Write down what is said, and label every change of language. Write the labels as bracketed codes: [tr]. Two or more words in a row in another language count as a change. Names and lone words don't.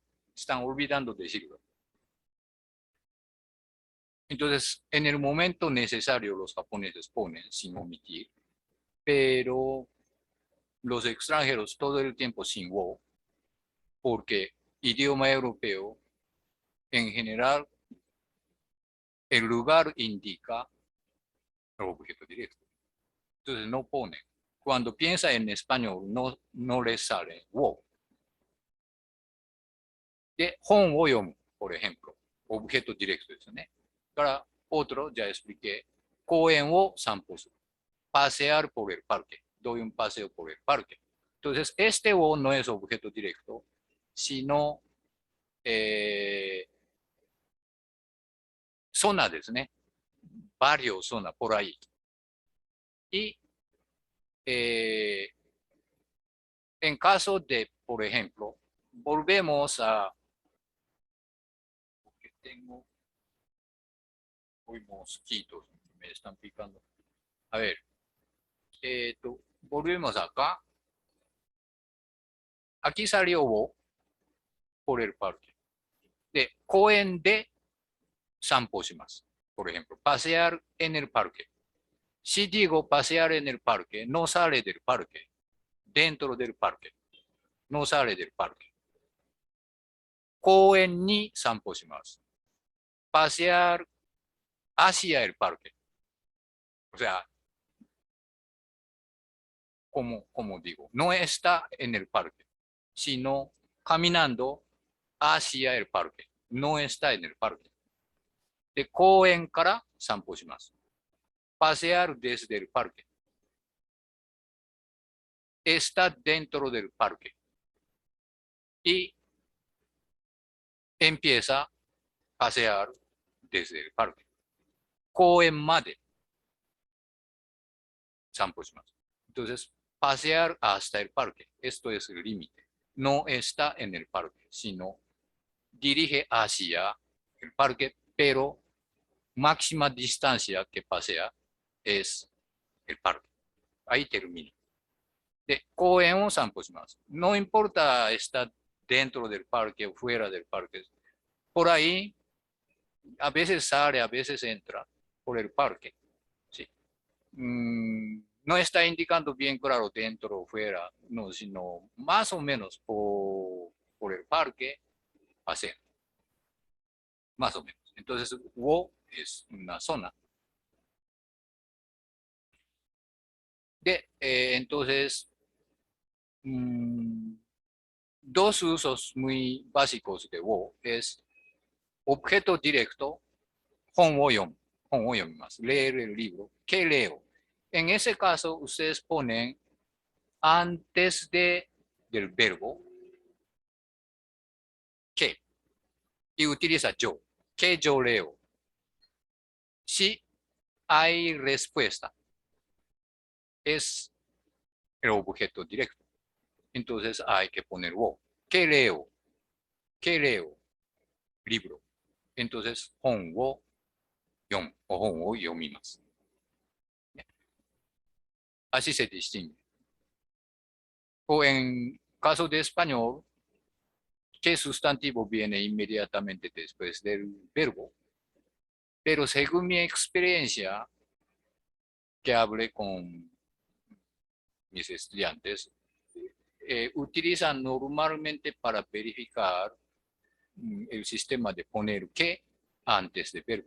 [es] Están olvidando decirlo. Entonces, en el momento necesario los japoneses ponen sin omitir, pero los extranjeros todo el tiempo sin wo, porque idioma europeo en general el lugar indica el objeto directo. Entonces no pone. Cuando piensa en español no le sale wo. De [ja] 本を読む, [es] por ejemplo, objeto directo ですね。から otro, ya expliqué, [ja] 公園を散歩する。 [es] pasear por el parque. Doy un paseo por el parque. Entonces, este wo no es objeto directo, sino zona ですね。varios zona por ahí. Y en caso de, por ejemplo, volvemos a, porque tengo hoy mosquitos, me están picando. A ver, volvemos acá. Aquí salió wo por el parque. De, [ja] 公園で散歩します。 [es] Por ejemplo, pasear en el parque. Si digo pasear en el parque, no sale del parque. Dentro del parque. No sale del parque. [ja] 公園に散歩します。 [es] pasear hacia el parque. O sea, como digo, no está en el parque, sino caminando hacia el parque. No está en el parque. De [ja] 公園から散歩します。 [es] pasear desde el parque. Está dentro del parque. Y empieza a pasear desde el parque. [ja] 公園まで散歩します。 [es] Entonces, pasear hasta el parque. Esto es el límite. No está en el parque, sino dirige hacia el parque, pero máxima distancia que pasea es el parque. Ahí termina. De [ja] 公園を散歩します。 [es] No importa está dentro del parque o fuera del parque. Por ahí, a veces sale, a veces entra por el parque. ¿Sí? No está indicando bien claro dentro o fuera, no, sino más o menos por el parque pasea. Más o menos. Entonces, wo es una zona. Entonces, dos usos muy básicos de wo es objeto directo, [ja] 本を読む。本を読みます。 [es] leer el libro. ¿Qué leo? En ese caso, ustedes ponen antes del verbo que y utiliza yo. ¿Qué yo leo? Si hay respuesta, es el objeto directo. Entonces hay que poner wo. ¿Qué leo? ¿Qué leo? Libro. Entonces, [ja] 本を読む [es] o [ja] 本を読みます。 [es] Así se distingue. O en caso de español, ¿qué sustantivo viene inmediatamente después del verbo? Pero según mi experiencia, que hablé con mis estudiantes, utilizan normalmente para verificar el sistema de poner que antes del verbo.